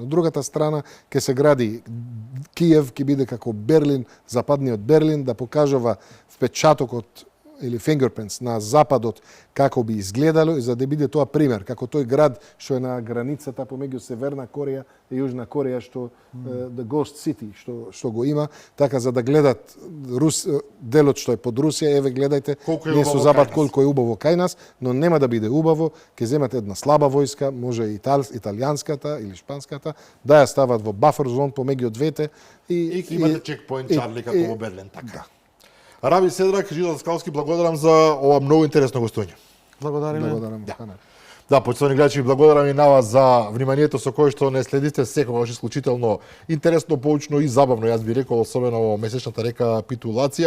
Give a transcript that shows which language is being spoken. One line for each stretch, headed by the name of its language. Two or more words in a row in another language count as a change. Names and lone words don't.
Macedonian: Од другата страна ќе се гради Киев, ќе биде како Берлин, западниот Берлин, да покажува впечатокот или fingerprints на западот како би изгледало и за да биде тоа пример, како тој град што е на границата помеѓу Северна Кореја и Јужна Кореја што
English: the Ghost City
Macedonian: што го има, така за да гледат делот што е под Русија, еве гледајте, ние со запад колку е убаво кај нас, но нема да биде убаво, ќе земат една слаба војска, може и италијанската или шпанската, да ја стават во
English: buffer zone
Macedonian: помеѓу двете и ќе имате чекпоинт Чарли како во Берлин, така. Раби Седрак, Жизел Скалски, благодарам за ова многу интересно гостоње. Благодариме. Да, почитувани гледачи, благодарам и на вас за вниманието со кое што не следите секогаш исклучително интересно, поучно и забавно, јас би рекол, особено во месечната рекапитулација.